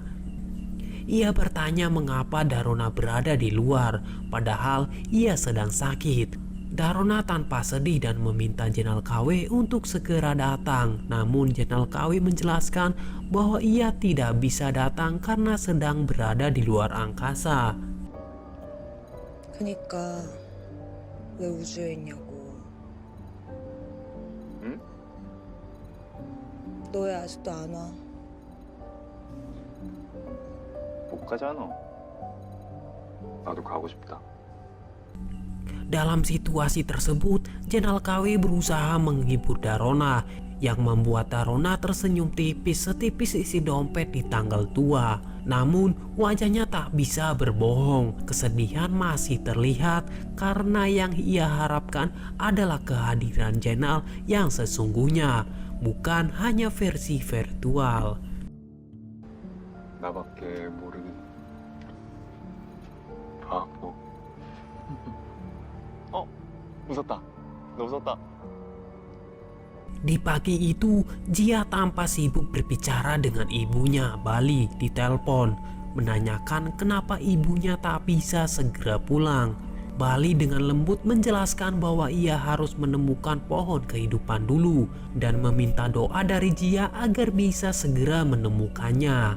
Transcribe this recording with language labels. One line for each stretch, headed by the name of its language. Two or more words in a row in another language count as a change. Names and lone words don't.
Indonesian: Ia bertanya mengapa Darona berada di luar, padahal ia sedang sakit. Darona tanpa sedih dan meminta Jenderal KW untuk segera datang. Namun Jenderal KW menjelaskan bahwa ia tidak bisa datang karena sedang berada di luar angkasa.
Korean: 그니까 왜 우주에 있냐고. 응? 너 왜 아직도 안 와? 못 가잖아. 나도 가고 싶다.
Indonesian: Dalam situasi tersebut, Jenderal KW berusaha menghibur Darona, yang membuat Darona tersenyum tipis setipis isi dompet di tanggal tua. Namun wajahnya tak bisa berbohong, kesedihan masih terlihat karena yang ia harapkan adalah kehadiran Jenderal yang sesungguhnya, bukan hanya versi virtual.
Korean: 나밖에 모르는 바보. 웃었다. 너 웃었다.
Indonesian: Di pagi itu, Jia tampak sibuk berbicara dengan ibunya, Bali, di telepon, menanyakan kenapa ibunya tak bisa segera pulang. Bali dengan lembut menjelaskan bahwa ia harus menemukan pohon kehidupan dulu dan meminta doa dari Jia agar bisa segera menemukannya.